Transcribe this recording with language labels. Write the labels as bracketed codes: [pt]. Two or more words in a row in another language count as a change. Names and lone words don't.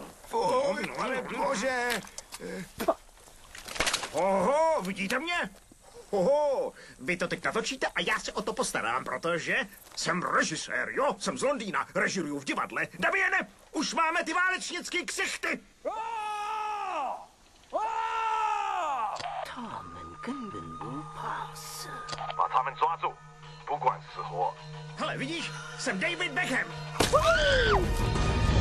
[cs] Fuj, pane bože. Oho, vidíte mě? Oho, vy to teď natočíte a já se o to postarám, protože jsem režisér, jo? Jsem z Londýna, režiruju v divadle. Damiene, už máme ty válečnické ksichty. [zh] 他们根本不怕死。把他们抓住，不管死活。 [cs] Hele, vidíš? Jsem David Beckham.